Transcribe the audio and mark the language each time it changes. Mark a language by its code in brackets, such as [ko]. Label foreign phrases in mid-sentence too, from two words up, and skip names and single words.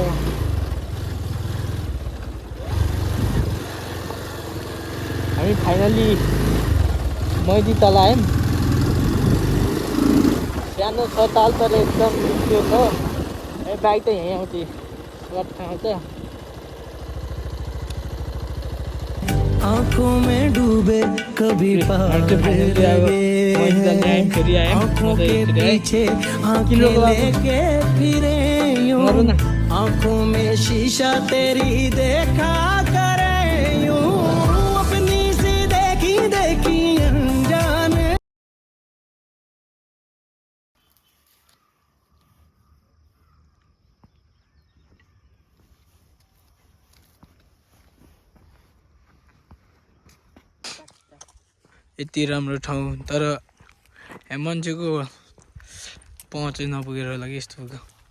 [ne] हामी फाइनली मैदीताल आयौँ। सानो छ ताल तर एकदम मिठो छ। बाइक त यहीँ आउँछ, सर्ट आउँछ। [hi] आँखों में डूबे कभी पागल लगे, आँखों के पीछे आँखें लेके फिरे यूं, आँखों में शीशा तेरी देखा करे यूं, अपनी सी देखी देखी अनजाने। [ne] यति राम्रो ठाउँ, तर मान्छेको पहुँचै नपुगेर होला कि यस्तो होइन।